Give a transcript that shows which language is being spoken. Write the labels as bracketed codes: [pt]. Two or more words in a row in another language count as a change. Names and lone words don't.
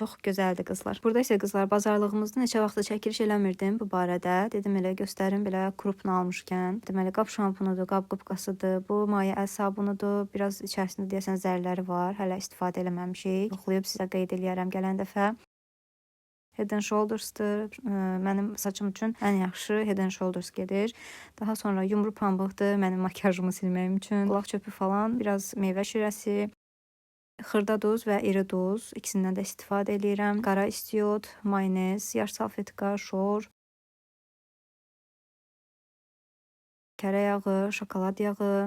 [az] Çox gözəldir qızlar. Burada isə qızlar bazarlığımızda neçə vaxtdır çəkiliş eləmirdim bu barədə. Dedim elə göstərim belə krupunu almışkən. Deməli qab şampunudur, qab qıpqasıdır. Bu maye əl sabunudur. Biraz içərisində deyəsən zərləri var. Hələ istifadə eləməmişik. Yoxlayıb sizə qeyd eləyərəm gələn dəfə. Head and Shoulders'dır. Mənim saçım üçün ən yaxşı Head and Shoulders gedir. Daha sonra yumru pambıqdır mənim makiyajımı silməyim üçün. Qulaq çöpü falan, biraz meyvə şirəsi, xırda duz və iri duz. İkisindən də istifadə edirəm. Qara istiot, mayonez, yaş salfetka, şor, kərə yağı, şokolad yağı.